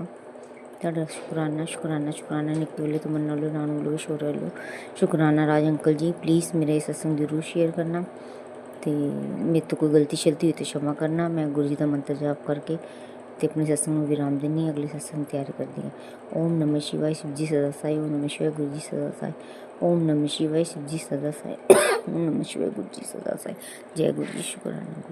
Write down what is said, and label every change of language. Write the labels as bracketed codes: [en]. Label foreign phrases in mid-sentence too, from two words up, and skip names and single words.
[pa] ਤੁਹਾਡਾ ਸ਼ੁਕਰਾਨਾ ਸ਼ੁਕਰਾਨਾ ਸ਼ੁਕਰਾਨਾ, ਨਿੱਕੇ ਵੇਲੇ ਤਮੰਨਾ ਵੱਲੋਂ, ਨਾਨੂ ਵੱਲੋਂ, ਸ਼ੋਰ ਵੱਲੋਂ ਸ਼ੁਕਰਾਨਾ। ਰਾਜ ਅੰਕਲ ਜੀ ਪਲੀਜ਼ ਮੇਰਾ ਇਹ ਸਤਸੰਗ ਜ਼ਰੂਰ ਸ਼ੇਅਰ ਕਰਨਾ, ਅਤੇ ਮੇਰੇ ਤੋਂ ਕੋਈ ਗਲਤੀ ਸ਼ਲਤੀ ਹੋਈ ਤਾਂ क्षमा ਕਰਨਾ। ਮੈਂ ਗੁਰੂ ਜੀ ਦਾ ਮੰਤਰ ਜਾਪ ਕਰਕੇ ਅਤੇ ਆਪਣੇ ਸਤਸੰਗ ਨੂੰ ਵਿਰਾਮ ਦਿੰਦੀ ਹਾਂ, ਅਗਲੇ ਸਤਸੰਗ ਤਿਆਰ ਕਰਦੀ ਹਾਂ। [hi] ओम नमः शिवाय, शिव जी सदा साई। ओम नमः शिवाय, गुरु जी सदा साई। ओम नमः शिवाय, शिव जी सदा साई। ओम नमः शिवाय, गुरु जी सदा साई। जय गुरु जी। शुक्राना।